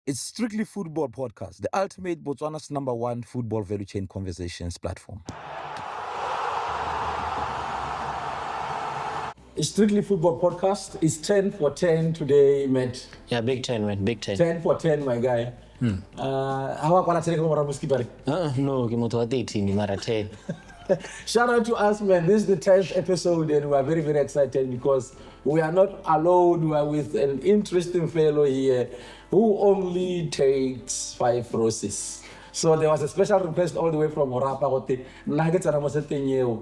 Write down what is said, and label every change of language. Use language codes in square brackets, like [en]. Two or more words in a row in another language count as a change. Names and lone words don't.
[en] It's Strictly Football Podcast, the ultimate Botswana's #1 football value chain conversations platform. It's Strictly Football Podcast. It's 10 for 10 today, mate. Yeah, big 10, man. Big 10. 10 for 10, my guy. How are you? No, [tn] ke motho wa 13 mara 10. [en] Shout out to us, man. This is the 10th episode, and we are very, very excited because we are not alone. We are with an interesting fellow here who only takes 5 roses. So there was a special request all the way from Orapa. Nuggets and Amosetenyo.